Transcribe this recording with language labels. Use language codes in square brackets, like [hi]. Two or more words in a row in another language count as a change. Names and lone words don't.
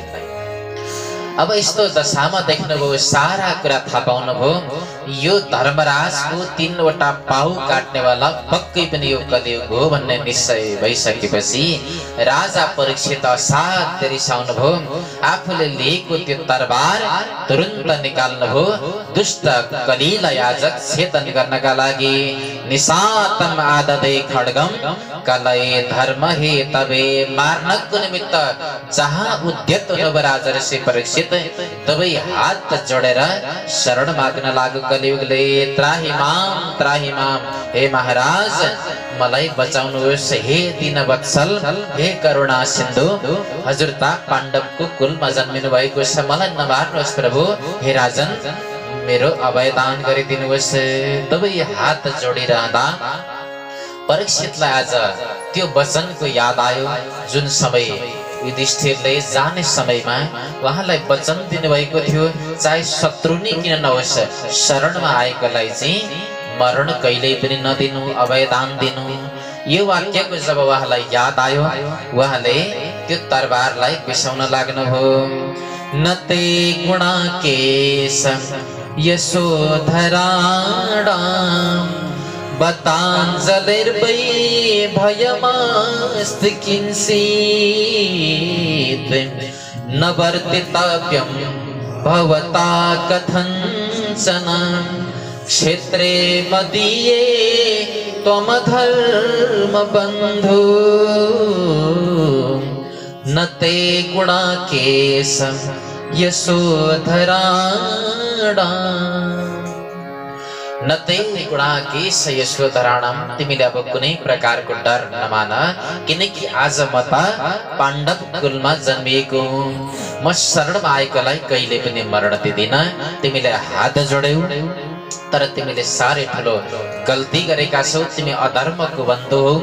[ne] अब यस्तो दशामा देख्नुभयो, सारा कुरा थाहा पाउनुभयो, यो धर्मराजको 3वटा पाउ काट्नेवाला पक्कै पनि यो कलियुग हो भन्ने निश्चय भइसकेपछि राजा परीक्षित असाध्य रिसाउनुभयो। आफूले लिएको त्यो तरबार तुरुन्त निकाल्नुभयो। दुष्ट कलिलाई याजक छेदन गर्नका लागि [sa] निशातम आददे खड्गम कलये धर्म हे तबे [ne] मार्नको निमित्त जहाँ उद्यत हुनुभयो राजा ऋषि परीक्षित तबै हात जोडेर शरण माग्न लाग्यो कलियुगले। [sa] त्राहि माम [ne] हे महाराज मलाई बचाउनुहोस्, हे दीनवत्सल, हे करुणा सिन्धु, हजुर त पाण्डवको कुलमा जन्मिनु भएको छ, मलाई नमार्नुहोस् प्रभु, हे राजन मेरो अभयदान गरिदिनुहोस्। तबै हात जोडिरहँदा परीक्षितलाई आज त्यो वचनको याद आयो जुन समय युधिष्ठिरले जाने समयमा उहाँलाई वचन दिनुभएको थियो, चाहे शत्रु नै किन नहोस् शरणमा आएकोलाई चाहिँ मरण कहिल्यै पनि नदिनु, अभयदान दिनु। यो वाक्यको जब उहाँलाई याद आयो उहाँले त्यो तरबारलाई बिसाउन लाग्नुभयो। [sa] नते गुणा केश यशोधराणाम बताञ्जलिर्वै भयमास्ति किंचित् न वर्तितव्यं भवता कथञ्चन क्षेत्रे मदीये त्वमधर्मबन्धु न ते गुणाकेशं यशोधराणाम् न ते गुणाकेश यशोधराणाम्। [ne] तिमीले अब कुनै प्रकारको डर नमान, किनकि आज म त पाण्डव कुलमा जन्मिएको हुँ, म शरणमा आएकोलाई कहिले पनि मरण दिदिन। तिमीले हात जोड्यौ तर तिमीले साह्रै ठुलो गल्ती गरेका छौ, तिमी अधर्मको बन्धु हौ।